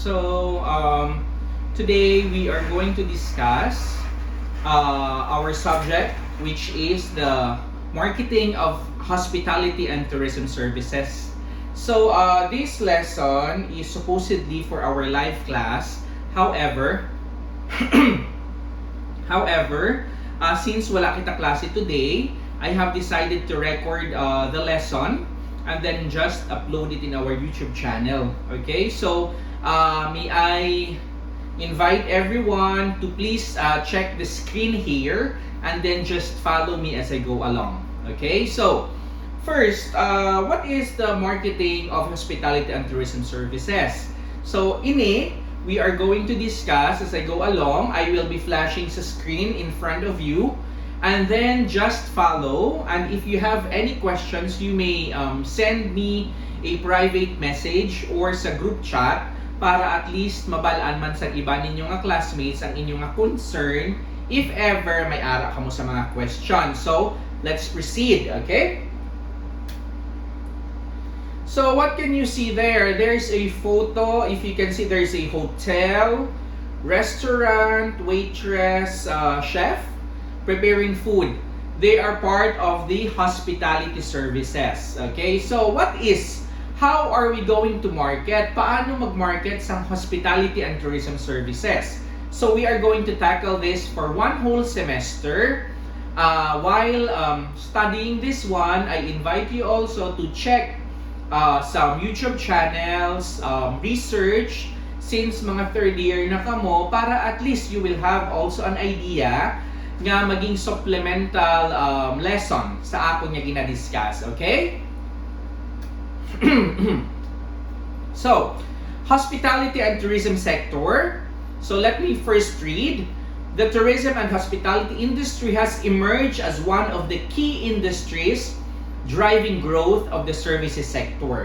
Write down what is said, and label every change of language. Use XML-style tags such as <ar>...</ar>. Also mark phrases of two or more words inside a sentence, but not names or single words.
<en>Today we are going to discuss our subject, which is the marketing of hospitality and tourism services. This lesson is supposedly for our live class. However, since</en> <hil>wala kita klase</hil> <en>today, I have decided to record the lesson and then just upload it in our YouTube channel. Okay, may I invite everyone to please check the screen here and then just follow me as I go along. Okay, so first, what is the marketing of hospitality and tourism services? So, we are going to discuss as I go along. I will be flashing sa screen in front of you and then just follow. And if you have any questions, you may send me a private message or</en> <hil>sa</hil> <en>group chat</en> <hil>para</hil> <en>at least</en> <hil>mabalaan man sa iba ninyong nga classmates ang inyong nga concern</hil> <en>if ever</en> <hil>may ara ka mo sa mga questions.</hil> <en>So, let's proceed, okay? So what can you see there? There's a photo. If you can see, there's a hotel, restaurant, waitress, chef preparing food. They are part of the hospitality services. Okay, so how are we going to market?</en> <hil>Paano mag-market sa</hil> <en>hospitality and tourism services? So we are going to tackle this for one whole semester. While studying this one, I invite you also to check some YouTube channels, research, since mga third year</en> <hil>na kamo, para</hil> <en>at least you will have also an idea</en> <hil>nga maging</hil> <en>supplemental lesson</en> <hil>sa ako niya ginadiscuss,</hil> <en>okay? So, hospitality and tourism sector. So let me first read. The tourism and hospitality industry has emerged as one of the key industries driving growth of the services sector.</en>